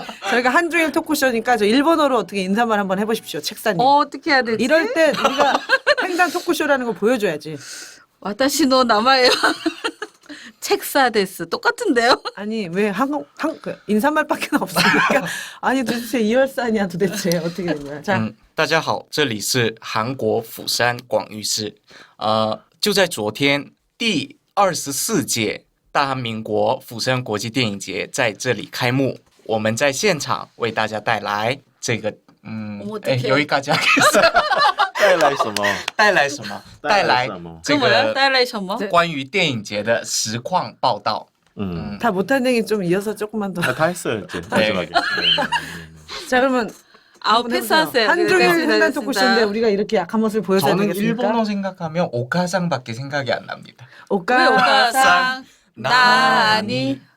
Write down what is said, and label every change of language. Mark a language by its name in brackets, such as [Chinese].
[Korean] 저희가 한중일 토크쇼니까 저 일본어로 어떻게 인사말 한번 해보십시오. 책사님. 어떻게 해야 되지? 이럴 때 우리가 횡단 토크쇼라는 거 보여줘야지. [Japanese] 와타시노 나마에요. 책사 데스 [Korean] 똑같은데요? 아니 왜 그 인사말밖에 없으니까 아니 도대체 이열산이야 도대체 어떻게 된 거야? 자, [Chinese] 大家好，这里是韩国釜山广域市。就在昨天，第24届大韩民国釜山国际电影节在这里开幕。我们在现场为大家带来这个， [Korean] 여기까지 하겠어요. [Chinese] 带来什么？带来什么？带来这 [Korean] 그 뭐야? [Chinese] 个 딸라이셔머? 关于电影节的实况报道。 [Korean] 다 못한 얘기 좀 이어서 조금만 더. 다 했어요 이제 마지막에. 자 그러면 아우 한번 해보세요. 패스하세요. 한중일 됐습니다, 횡단 됐습니다. 토크쇼인데 우리가 이렇게 약한 모습을 보여줘야 저는 되겠습니까? 일본어 생각하면 오카상밖에 생각이 안 납니다. 왜 [Japanese] 오카상 오가상 나니